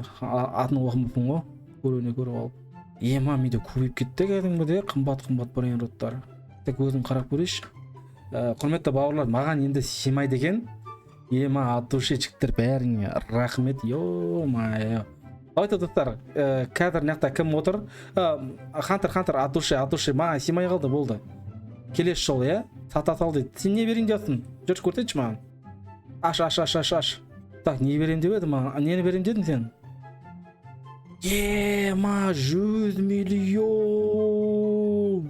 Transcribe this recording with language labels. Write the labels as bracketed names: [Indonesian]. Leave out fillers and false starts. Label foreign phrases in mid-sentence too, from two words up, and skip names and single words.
[Kazakh] Атын оқымаппын ғой, көруіне көріп алып. Менде көбейіп кетті кәдімгідей, қымбат брейнроттар. Так, өзім қарап көрейінші. Құрметті бауырлар, маған енді симайды екен. [Russian] От души [Kazakh] жігіттер бәріңе рахмет, ё-майо. Давайте достар, қазір мынақта кім отыр? [Russian] Хантер, от души, [Kazakh] маған симай қалды, болды. Келесі жол, сата сал дейді. Сен не берейін дейсің? Жүрші көрсетші маған. Аш. Так, не берем деп еді маған? Нені берем дедің сен? 100 миллион.